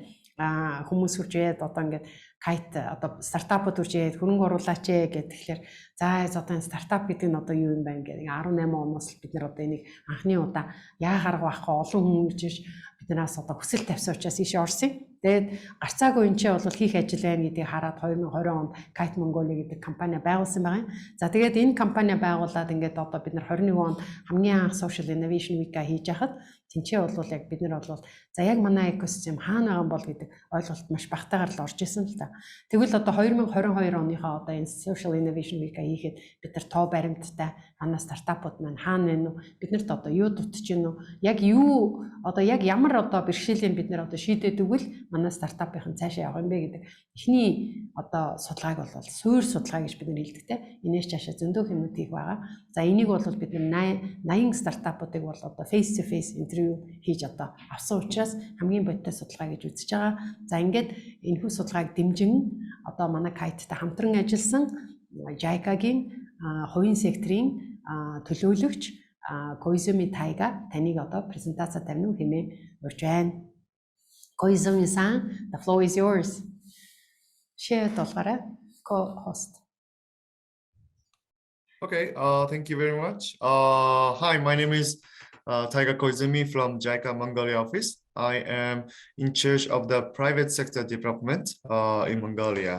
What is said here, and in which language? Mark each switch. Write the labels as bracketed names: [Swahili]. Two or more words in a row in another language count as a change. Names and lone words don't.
[Mongolian] Хүмүүс хурж яад одоо ингээд Kite одоо стартапууд хурж яад хөрөнгө оруулаач гэдэг тэгэхээр за одоо энэ стартап гэдэг нь одоо юу юм бэ гэдэг 18 оноос бид нар одоо энийг анхны удаа яагаар байхгүй олон хүн ирж биднээс одоо хүсэл тавьсан учраас ийш орсон. Тэгээд гарцаагүй энэ ч бол хийх ажил байна гэдгийг хараад 2020 онд Kite Mongolia гэдэг компани байгуулсан байгаа юм. За тэгээд энэ компани байгуулад ингээд одоо бид нар 21 онд хамгийн анх [English] social innovation week- [Mongolian] а хийж яхад тэнцээ бол яг бид нар бол за яг манай экосистем хаана байгаа юм бол гэдэг ойлголт маш багтаагаар л орж исэн л та. Тэгвэл одоо 2022 оныхоо одоо энэ [English] social innovation week- [Mongolian] а хийхэд бид нар тоо баримттай манай стартапууд маань хаана байна уу? Биднэрт одоо юу дутж байна уу? Яг юу одоо яг ямар одоо бэрхшээлийн бид нар одоо шийдээд өгвөл манай стартапын цаашаа явах юм бэ гэдэг эхний одоо судалгааг бол суур судалгаа гэж бид нар хэлдэг те. Энэш цаашаа зөндөө хүмүүс хийх байгаа. За энийг бол бид нар 80 стартапуудыг бол одоо [English] face to face [Mongolian] интервью хийж одоо авсан учраас хамгийн бодиттой судалгаа гэж үзэж байгаа. За ингээд энэхүү судалгааг дэмжин одоо манай Kite-тай хамтран ажилласан JICA-гийн хувийн секторын төлөөлөгч Koizumi Taiga таныг одоо презентацаа тавина хэмээн урьж байна. [English] Koizumi-san, the floor is yours. [Mongolian] Share толгаарай. Co-host. [English] Okay, thank you very much. Hi, my name is Taiga Koizumi from JICA Mongolia office. I am in charge of the private sector development in Mongolia.